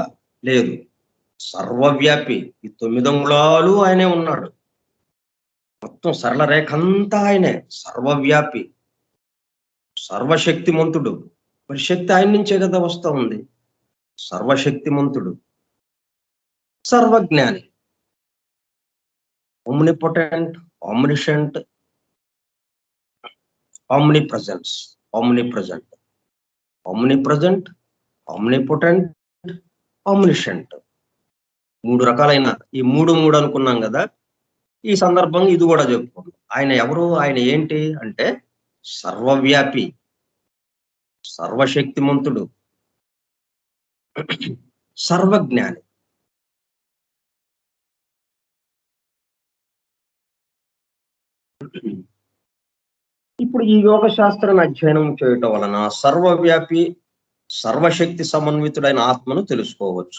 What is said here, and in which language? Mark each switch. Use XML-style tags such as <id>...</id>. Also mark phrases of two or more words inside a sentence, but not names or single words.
<te>లేదు. సర్వవ్యాపి. ఈ 9 అంగుళాలు ఆయనే ఉన్నాడు. మొత్తం సరళ రేఖ అంతా ఆయనే. సర్వవ్యాపి, సర్వశక్తిమంతుడు. మరి శక్తి ఆయన నుంచే కదా వస్తా ఉంది. సర్వశక్తిమంతుడు, సర్వజ్ఞాని,</te> <en>omnipotent, omniscient, omnipresence, omnipresent, omnipresent, omnipotent, omniscient.</en> <te>3 రకాలైన ఈ మూడు అనుకున్నాం కదా. ఈ సందర్భంగా ఇది కూడా చెప్పుకోండి. ఆయన ఎవరు, ఆయన ఏంటి అంటే సర్వవ్యాపి, సర్వశక్తిమంతుడు, సర్వజ్ఞాని. ఇప్పుడు ఈ యోగ శాస్త్రాన్ని అధ్యయనం చేయటం వలన సర్వవ్యాపి, సర్వశక్తి సమన్వితుడైన ఆత్మను తెలుసుకోవచ్చు.</te>